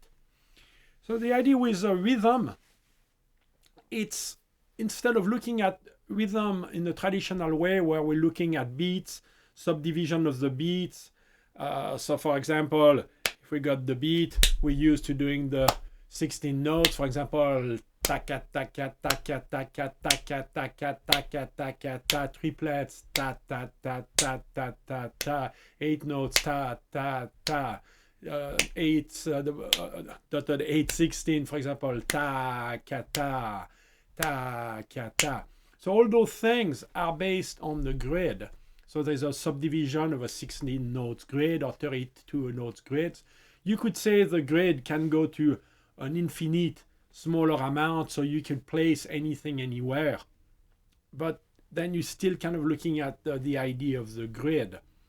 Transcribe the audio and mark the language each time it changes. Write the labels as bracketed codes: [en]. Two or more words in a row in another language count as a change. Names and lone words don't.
[en] So the idea with rhythm, it's instead of looking at rhythm in the traditional way where we're looking at beats, subdivision of the beats. So for example, if we got the beat, we're used to doing the 16 notes, for example, taka taka taka taka taka taka taka taka ta, triplets, ta ta ta ta ta ta ta, 8 notes, ta ta ta. 8/16, for example, ta ka ta ta ka ta. So all those things are based on the grid. So there's a subdivision of a 16 notes grid or 32 notes grids. You could say the grid can go to an infinite smaller amount, so you could place anything anywhere. But then you're still kind of looking at the idea of the grid.